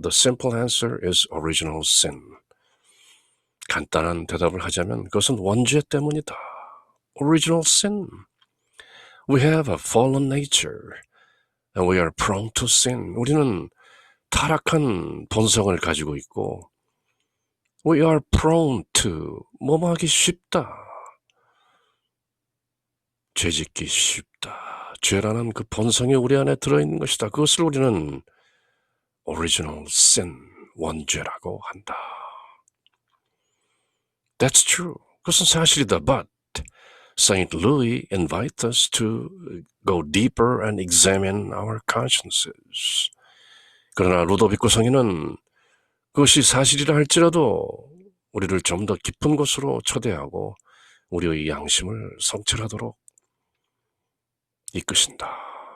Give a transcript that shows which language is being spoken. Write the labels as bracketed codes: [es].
[en] The simple answer is original sin. [ko] 간단한 대답을 하자면 그것은 원죄 때문이다. [en] Original sin. We have a fallen nature and we are prone to sin. [ko] 우리는 타락한 본성을 가지고 있고 [en] We are prone to [ko] 뭐뭐하기 쉽다. 죄짓기 쉽다. 죄라는 그 본성이 우리 안에 들어있는 것이다. 그것을 우리는 original sin, 원죄라고 한다. [en] That's true. [ko] 그것은 사실이다. [en] But St. Louis invites us to go deeper and examine our consciences. [ko] 그러나 루도비코 성인은 그것이 사실이라 할지라도 우리를 좀 더 깊은 곳으로 초대하고 우리의 양심을 성찰하도록 이끄신다.